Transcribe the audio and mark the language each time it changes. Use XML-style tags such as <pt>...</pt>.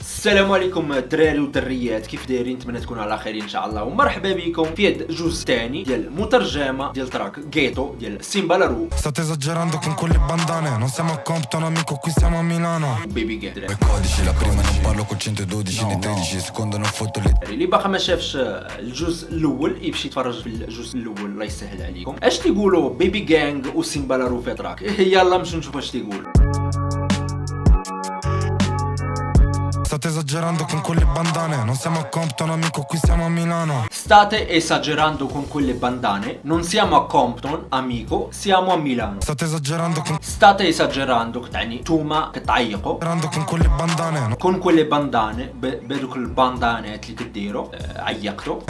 <ar>السلام عليكم الدراري والدريات، كيف دايرين؟ نتمنى تكونوا على خير ان شاء الله، ومرحبا بكم في هذا الجزء الثاني ديال مترجمه ديال تراك غيتو ديال سيمبا لارو.</ar> <it>State esagerando con quelle bandane, non siamo a Compton amico, qui siamo a Milano.</it> <ar>بيبي جان</ar> <it>I codici, la prima non parlo col 112 nei 13, secondo non fotto le</it> <ar>اللي باقي ما شافش الجزء الاول يمشي يتفرج في الجزء الاول، الله يسهل عليكم. اش تيقولوا بيبي جانغ وسيمبا لارو في تراك؟ يلا نمشيو نشوف اش تيقول.</ar> <it>State esagerando con quelle bandane, non siamo a Compton amico, qui siamo a Milano. State esagerando con quelle bandane, non siamo a Compton amico, siamo a Milano. State esagerando State esagerando</it> <ar>تعني توما كتعيقوا</ar> <it>con quelle bandane,</it> <ar>كون كل باندانه بهذوك الباندانات اللي كديروا عيقتوا.</ar>